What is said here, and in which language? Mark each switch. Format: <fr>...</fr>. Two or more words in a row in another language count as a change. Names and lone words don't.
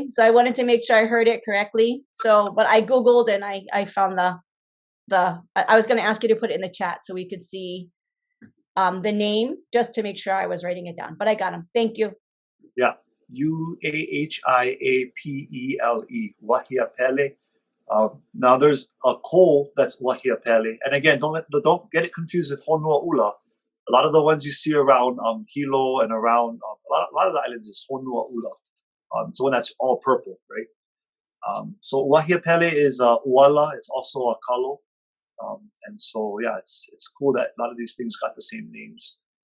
<en>So I wanted to make sure I heard it correctly. So, but I Googled and I found I was going to ask you to put it in the chat so we could see the name just to make sure I was writing it down. But I got him. Thank you. Yeah. Uahiapele, Wahiapele. Now there's a coal that's Wahiapele, and again, don't get it confused with Honua ʻUala. A lot of the ones you see around Hilo and around a lot of the islands is Honua ʻUala. It's the one that's all purple, right? So Wahiapele is ʻUala. It's also a kalo, and so yeah, it's cool that a lot of these things got the same names.</en>